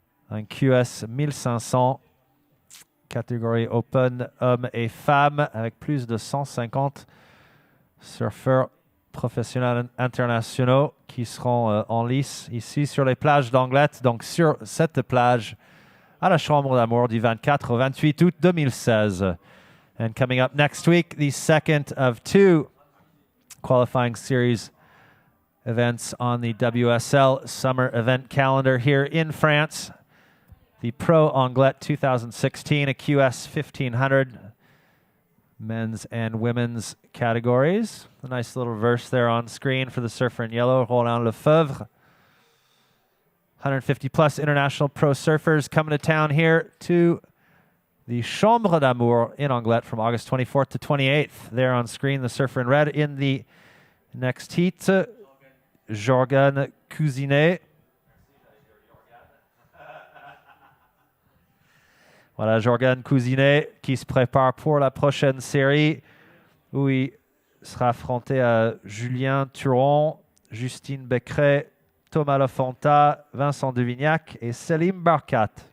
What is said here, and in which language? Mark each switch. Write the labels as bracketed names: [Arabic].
[French] un QS 1500, catégorie Open, hommes et femmes, avec plus de 150 surfeurs professionnels internationaux qui seront en lice ici sur les plages d'Anglet, donc sur cette plage à la Chambre d'Amour du 24 au 28 août 2016. [English] And coming up next week, the second of 2 qualifying series events on the WSL summer event calendar here in France. The Pro Anglet 2016, a QS 1500, men's and women's categories. A nice little verse there on screen for the surfer in yellow, Roland Lefebvre. 150 plus international pro surfers coming to town here to the Chambre d'Amour in Anglet from August 24th to 28th. There on screen, the surfer in red in the next heat, Jorgen Cousinet. [French] Voilà, Jorgen Cousinet qui se prépare pour la prochaine série où il sera affronté à Julien Turon, Justine Becqueret, Thomas Lafonta, Vincent Devignac et Selim Barkat.